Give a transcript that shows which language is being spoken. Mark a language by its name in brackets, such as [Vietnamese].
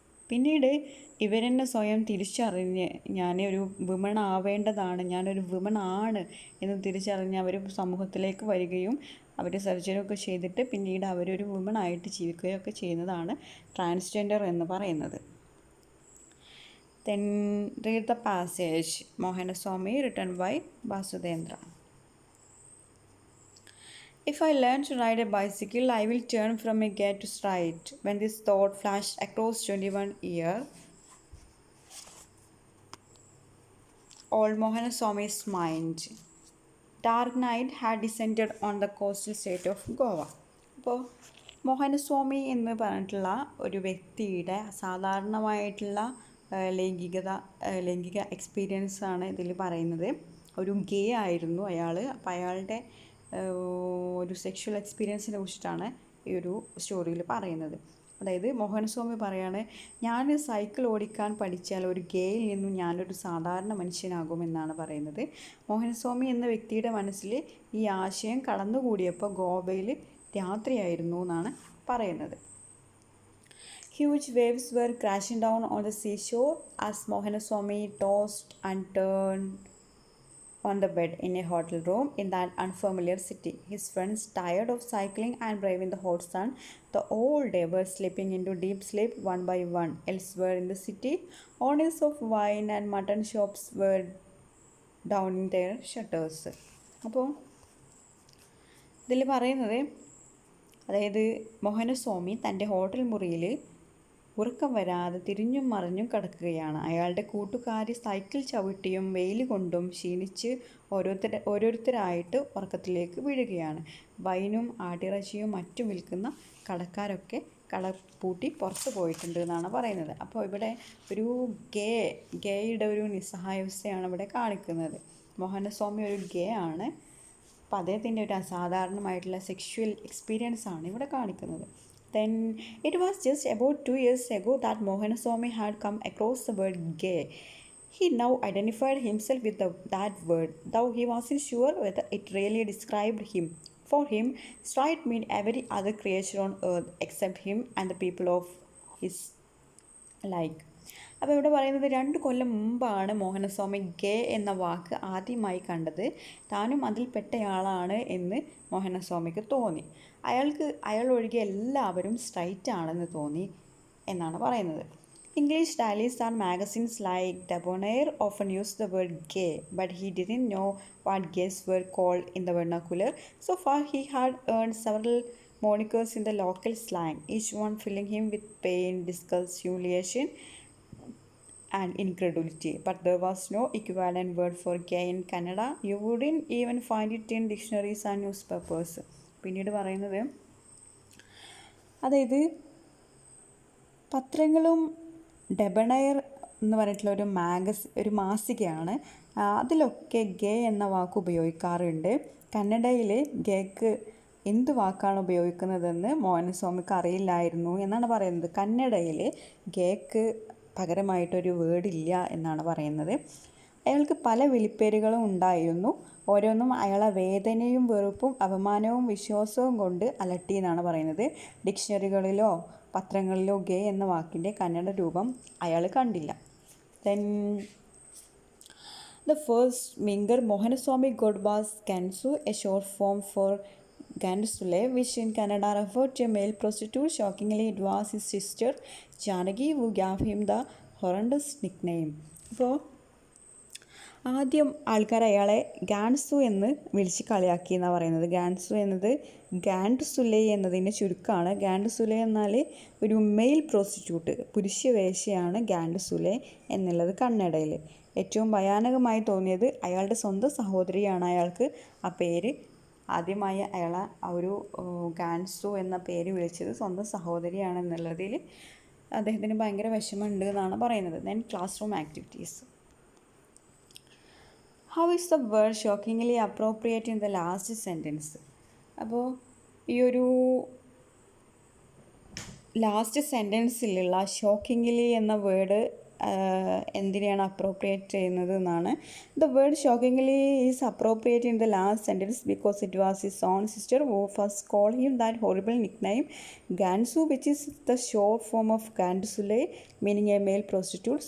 [Malayalam] പിന്നീട് ഇവരെന്നെ സ്വയം തിരിച്ചറിഞ്ഞ് ഞാനൊരു വുമൺ ആവേണ്ടതാണ്, ഞാനൊരു വുമൺ ആണ് എന്ന് തിരിച്ചറിഞ്ഞ് അവർ സമൂഹത്തിലേക്ക് വരികയും അവർ സർജറിയൊക്കെ ചെയ്തിട്ട് പിന്നീട് അവരൊരു വുമൺ ആയിട്ട് ജീവിക്കുകയൊക്കെ ചെയ്യുന്നതാണ് ട്രാൻസ്ജെൻഡർ എന്ന് പറയുന്നത്. [English] Then read the passage. Mohanaswamy, written by Vasudendra. If I learn to ride a bicycle, I will turn from a gate to stride. When this thought flashed across 21-year-old Mohanaswamy's mind, dark night had descended on the coastal state of Goa. [Malayalam] അപ്പോൾ മോഹനസ്വാമി എന്ന് പറഞ്ഞിട്ടുള്ള ഒരു വ്യക്തിയുടെ സാധാരണമായിട്ടുള്ള ലൈംഗിക experience ആണ് ഇതിൽ പറയുന്നത്. ഒരു ഗേ ആയിരുന്നു അയാൾ. അപ്പോൾ അയാളുടെ ഒരു സെക്ഷൽ എക്സ്പീരിയൻസിനെ കുറിച്ചിട്ടാണ് ഈ ഒരു സ്റ്റോറിയിൽ പറയുന്നത്. അതായത് മോഹനസ്വാമി പറയാണ്, ഞാൻ സൈക്കിൾ ഓടിക്കാൻ പഠിച്ചാൽ ഒരു ഗേയിൽ നിന്നും ഞാനൊരു സാധാരണ മനുഷ്യനാകുമെന്നാണ് പറയുന്നത്. മോഹനസ്വാമി എന്ന വ്യക്തിയുടെ മനസ്സിൽ ഈ ആശയം കടന്നുകൂടിയപ്പോൾ ഗോവയിൽ രാത്രിയായിരുന്നു എന്നാണ് പറയുന്നത്. [English] Huge waves were crashing down on the seashore as Mohanaswamy tossed and turned on the bed in a hotel room in that unfamiliar city. His friends, tired of cycling and braving the hot sun the whole day, were slipping into deep sleep one by one. Elsewhere in the city, owners of wine and mutton shops were downing their shutters. [Malayalam] അപ്പോൾ ഇതിൽ പറയുന്നത്, അതായത് മോഹനസ്വാമി തൻ്റെ hotel മുറിയിൽ ഉറക്കം വരാതെ തിരിഞ്ഞും മറിഞ്ഞും കിടക്കുകയാണ്. അയാളുടെ കൂട്ടുകാരി സൈക്കിൾ ചവിട്ടിയും വെയിൽ കൊണ്ടും ക്ഷീണിച്ച് ഓരോരുത്തരായിട്ട് ഉറക്കത്തിലേക്ക് വീഴുകയാണ്. വൈനും ആട്ടിറച്ചിയും മറ്റും വിൽക്കുന്ന കടക്കാരൊക്കെ കട പൂട്ടി പുറത്ത് പോയിട്ടുണ്ട് എന്നാണ് പറയുന്നത്. അപ്പോൾ ഇവിടെ ഒരു ഗേയുടെ ഒരു നിസ്സഹായാവസ്ഥയാണ് ഇവിടെ കാണിക്കുന്നത്. മോഹനസ്വാമി ഒരു ഗേ ആണ്. അപ്പോൾ അദ്ദേഹത്തിൻ്റെ ഒരു അസാധാരണമായിട്ടുള്ള സെക്ഷുവൽ എക്സ്പീരിയൻസ് ആണ് ഇവിടെ കാണിക്കുന്നത്. [English] Then it was just about 2 years ago that Mohanaswamy had come across the word gay. He now identified himself with that word, though he wasn't sure whether it really described him. For him, straight meant every other creature on earth except him and the people of his like. [Malayalam] അപ്പോൾ ഇവിടെ പറയുന്നത് 2 കൊല്ലം മുമ്പാണ് മോഹനസ്വാമി ഗേ എന്ന വാക്ക് ആദ്യമായി കണ്ടത്. താനും അതിൽപ്പെട്ടയാളാണ് എന്ന് മോഹനസ്വാമിക്ക് തോന്നി. അയാൾ ഒഴികെ എല്ലാവരും സ്ട്രൈറ്റ് ആണെന്ന് തോന്നി എന്നാണ് പറയുന്നത്. [English] English dailies and magazines like Debonair often use the word gay, but he didn't know what gays were called in the vernacular. So far, he had earned several monikers in the local slang, each one filling him with pain, disgust, humiliation, and incredulity. But there was no equivalent word for gay in Canada. You wouldn't even find it in dictionaries and newspapers. [Malayalam] പിന്നീട് പറയുന്നത്, അതായത് പത്രങ്ങളും ഡെബണയർ എന്ന് പറഞ്ഞിട്ടുള്ള ഒരു മാസികയാണ്. അതിലൊക്കെ ഗേ എന്ന വാക്ക് ഉപയോഗിക്കാറുണ്ട്. കന്നഡയിൽ ഗേക്ക് എന്ത് വാക്കാണ് ഉപയോഗിക്കുന്നതെന്ന് മോഹനസ്വാമിക്ക് അറിയില്ലായിരുന്നു എന്നാണ് പറയുന്നത്. കന്നഡയിൽ ഗേക്ക് പകരമായിട്ടൊരു വേർഡില്ല എന്നാണ് പറയുന്നത്. അയാൾക്ക് പല വിളിപ്പേരുകളും ഉണ്ടായിരുന്നു. ഓരോന്നും അയാളെ വേദനയും വെറുപ്പും അപമാനവും വിശ്വാസവും കൊണ്ട് അലട്ടി എന്നാണ് പറയുന്നത്. ഡിക്ഷണറികളിലോ പത്രങ്ങളിലോ ഗേ എന്ന വാക്കിൻ്റെ കന്നഡ രൂപം അയാൾ കണ്ടില്ല. [English] Then the first minger Mohanaswamy got was Gansu, a short form for Gandusule, which in Canada referred to a male prostitute. Shockingly, it was his sister Janaki who gave him the horrendous nickname. [Malayalam] അപ്പോൾ ആദ്യം ആൾക്കാർ അയാളെ Gansu എന്ന് വിളിച്ച് കളിയാക്കി എന്നാണ് പറയുന്നത്. Gansu എന്നത് ഗാൻഡുസുലെ എന്നതിൻ്റെ ചുരുക്കമാണ്. ഗാൻഡുസുലെ എന്നാൽ ഒരു മെയിൽ പ്രോസ്റ്റിറ്റ്യൂട്ട്, പുരുഷവേശ്യയാണ് ഗാൻഡുസുലെ എന്നുള്ളത് കന്നഡയിൽ. ഏറ്റവും ഭയാനകമായി തോന്നിയത് അയാളുടെ സ്വന്തം സഹോദരിയാണ് അയാൾക്ക് ആ പേര് ആദ്യമായി അയാളെ ആ ഒരു ഗാൻസു എന്ന പേര് വിളിച്ചത് സ്വന്തം സഹോദരിയാണെന്നുള്ളതിൽ അദ്ദേഹത്തിന് ഭയങ്കര വിഷമമുണ്ട് എന്നാണ് പറയുന്നത്. [English] Then classroom activities. How is the word shockingly appropriate in the last sentence? [Malayalam] അപ്പോൾ ഈ ഒരു ലാസ്റ്റ് സെൻറ്റൻസിലുള്ള ഷോക്കിംഗ്ലി എന്ന വേർഡ് എന്തിനെയാണ് അപ്രോപ്രിയേറ്റ് ചെയ്യുന്നത് എന്നാണ്. [English] The word shockingly is appropriate in the last sentence because it was his own sister who first call him that horrible nickname ഗാൻസു which is the short form of ഗാൻഡുസുലെ meaning a male prostitute.